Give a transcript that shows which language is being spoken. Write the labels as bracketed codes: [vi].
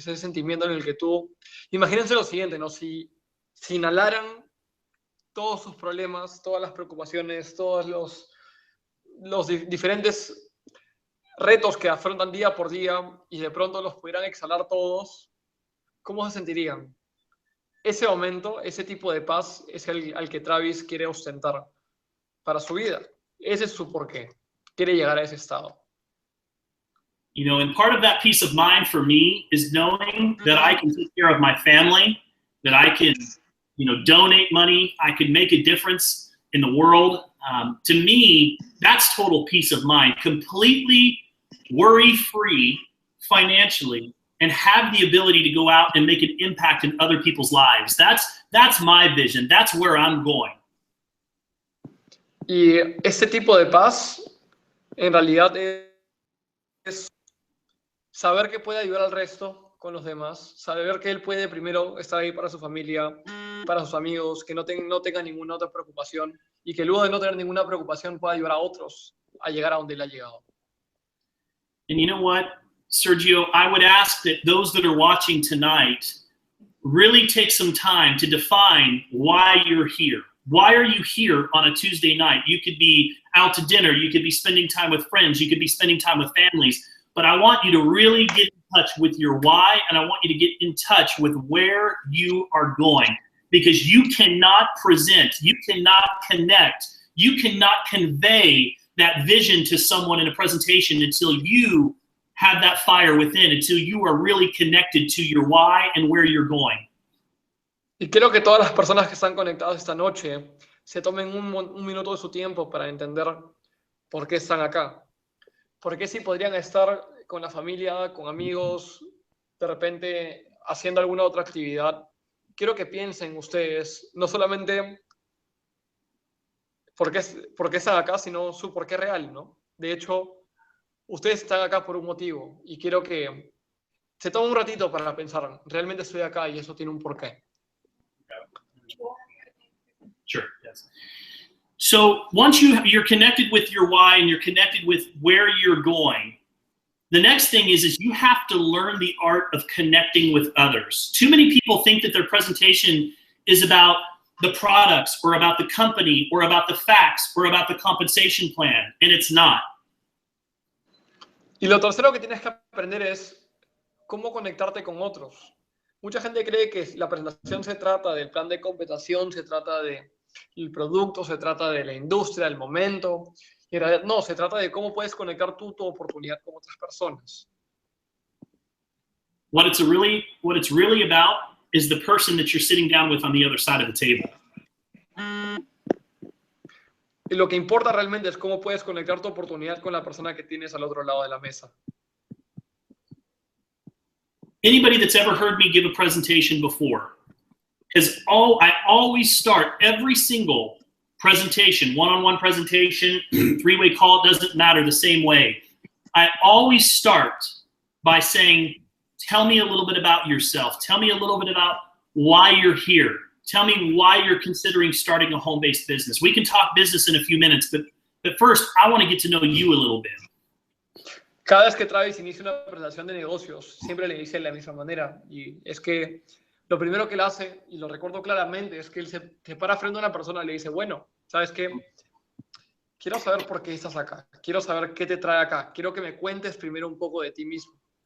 [es] Ese sentimiento en el que tú... Imagínense lo siguiente, ¿no? Si inhalaran todos sus problemas, todas las preocupaciones, todos los diferentes retos que afrontan día por día y de pronto los pudieran exhalar todos, ¿cómo se sentirían? Ese momento, ese tipo de paz es al que Travis quiere ostentar para su vida. Ese es su porqué. Quiere llegar a ese estado. [en] You know, and part of that peace of mind for me is knowing that I can take care of my family, that I can, you know, donate money, I can make a difference in the world. To me, that's total peace of mind, completely worry-free financially, and have the ability to go out and make an impact in other people's lives. That's my vision. That's where I'm going. [es] Y ese tipo de paz, en realidad, es saber que puede ayudar al resto con los demás, saber que él puede primero estar ahí para su familia, para sus amigos, que no tenga ninguna otra preocupación y que luego de no tener ninguna preocupación pueda ayudar a otros a llegar a donde él ha llegado. [en] And you know what, Sergio, I would ask that those that are watching tonight really take some time to define why you're here. Why are you here on a Tuesday night? You could be out to dinner. You could be spending time with friends. You could be spending time with families. But I want you to really get in touch with your why, and I want you to get in touch with where you are going. Because you cannot present, you cannot connect, you cannot convey that vision to someone in a presentation until you have that fire within, until you are really connected to your why and where you're going. [es] Y quiero que todas las personas que están conectadas esta noche se tomen un minuto de su tiempo para entender ¿Por qué están acá? ¿Por qué si podrían estar con la familia, con amigos, de repente haciendo alguna otra actividad? Quiero que piensen ustedes, no solamente por qué están acá, sino su por qué real, ¿no? De hecho, ustedes están acá por un motivo y quiero que se tomen un ratito para pensar, realmente estoy acá y eso tiene un porqué. [en] Sure, yes. So once you're connected with your why and you're connected with where you're going, the next thing is you have to learn the art of connecting with others. Too many people think that their presentation is about the products or about the company or about the facts or about the compensation plan, and it's not. [es] Y lo tercero que tienes que aprender es cómo conectarte con otros. Mucha gente cree que la presentación se trata del plan de compensación, se trata del producto, se trata de la industria, del momento. Y en realidad no, se trata de cómo puedes conectar tu oportunidad con otras personas. [en] What it's really about is the person that you're sitting down with on the other side of the table. [es] Y lo que importa realmente es cómo puedes conectar tu oportunidad con la persona que tienes al otro lado de la mesa. [en] Anybody that's ever heard me give a presentation before I always start every single presentation, one-on-one presentation, three-way call, it doesn't matter, the same way. I always start by saying, tell me a little bit about yourself. Tell me a little bit about why you're here. Tell me why you're considering starting a home-based business. We can talk business in a few minutes, but first, I want to get to know you a little bit. [es] Cada vez que Travis inicia una presentación de negocios, siempre le dice de la misma manera. Y es que lo primero que él hace, y lo recuerdo claramente, es que él se para frente a una persona y le dice, bueno, ¿sabes qué? Quiero saber por qué estás acá. Quiero saber qué te trae acá. Quiero que me cuentes primero un poco de ti mismo.